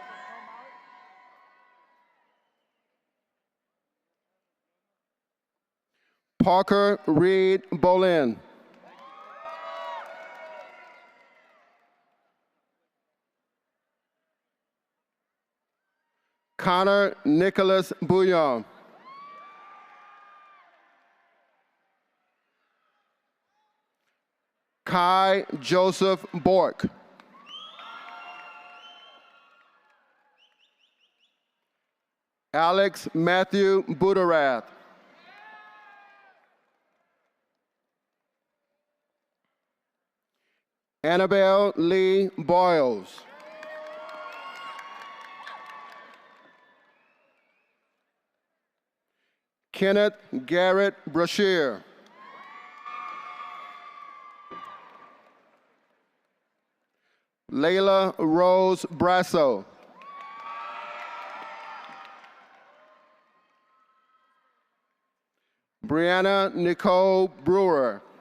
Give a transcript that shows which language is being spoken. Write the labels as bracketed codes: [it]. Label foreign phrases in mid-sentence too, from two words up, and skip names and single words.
[en] Parker Reed Bolin. Connor Nicholas Bouillon. Kai Joseph Bork. Alex Matthew Budarath. Annabelle Lee Boyles. Kenneth Garrett Brashear. Layla Rose Brasso. Brianna Nicole Brewer.